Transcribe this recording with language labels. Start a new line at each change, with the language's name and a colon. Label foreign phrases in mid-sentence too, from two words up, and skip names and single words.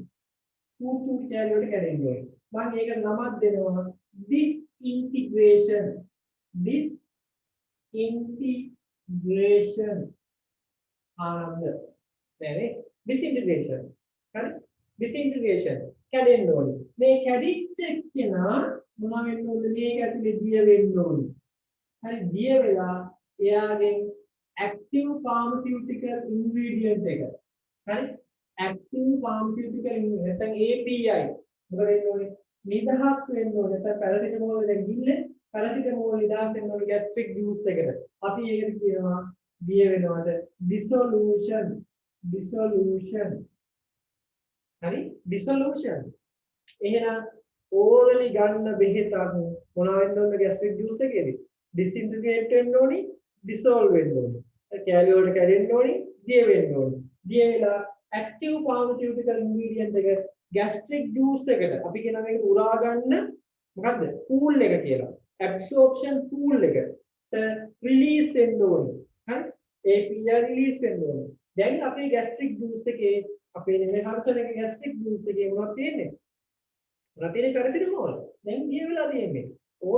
Sinhala: චූටි කෑලි වලට කැඩෙන්න ඕනේ. මම ඒකට නමක් දෙනවා disintegration ආනන්ද නේද? disintegration. හරි? disintegration කැඩෙන්න ඕනේ. මේ කැඩිච්ච කෙනා මොනවා වෙන්න ඕනේ? මේක ඇතුලේ දිය වෙන්න ඕනේ. හරි දිය වෙලා එයාගෙන්
English: active pharmaceutical ingredient
Sinhala: එක හරි
English: active pharmaceutical ingredient
Sinhala: නැත්නම් API මොකද වෙන්නේ ඕනේ නිදහස් වෙන්න ඕනේ නැත්නම් පැරසිටමෝල් වලින් ගිල්ලේ පැරසිටමෝල් නිදහස් වෙන්න ඕනේ
English: gastric juice
Sinhala: එකට අපි ඒකට කියනවා දිය වෙනවද dissolution හරි dissolution එහෙනම් ඕරලි ගන්න බෙහෙතක් මොනවා වෙන්න ඕනද
English: gastric juice
Sinhala: එකේදී disintegrate වෙන්න ඕනි dissolve වෙන්න ඕනි කැලිය වලට කැඩෙන්න ඕනි දිය වෙන්න ඕනි දිය වෙලා
English: active pharmaceutical ingredient
Sinhala: එක
English: gastric juice
Sinhala: එකට අපි කියන මේක උරා ගන්න මොකද්ද pool එක කියලා
English: absorption pool
Sinhala: එක release වෙන්න ඕනි හරි
English: API release
Sinhala: වෙන්න ඕනි දැන් අපේ
English: gastric juice
Sinhala: එකේ අපේ නේ හර්ෂණයේ
English: gastric juice
Sinhala: එකේ මොනවද තියෙන්නේ රතිනේ පැරසිටමෝල් දැන් ගිය වෙලා තියෙන්නේ ඕන්